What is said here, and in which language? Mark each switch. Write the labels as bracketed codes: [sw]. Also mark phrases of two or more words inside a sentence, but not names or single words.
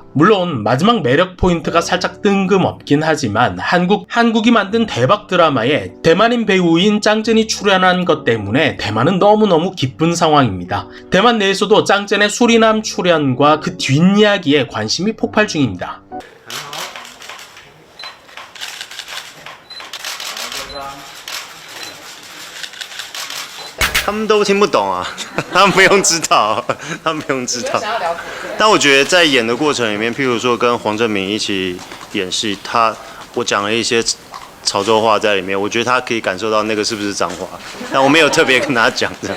[ko] 물론 마지막 매력 포인트가 살짝 뜬금없긴 하지만 한국이 만든 대박 드라마에 대만인 배우인 짱전이 출연한 것 때문에 대만은 너무너무 기쁜 상황입니다. 대만 내에서도 짱전의 수리남 출연과 그 뒷이야기에 관심이 폭발 중입니다. [zh] 他们都听不懂啊，他们不用知道，他们不用知道。但我觉得在演的过程里面，譬如说跟黄正明一起演戏，我讲了一些潮州话在里面，我觉得他可以感受到那个是不是脏话，但我没有特别跟他讲这样。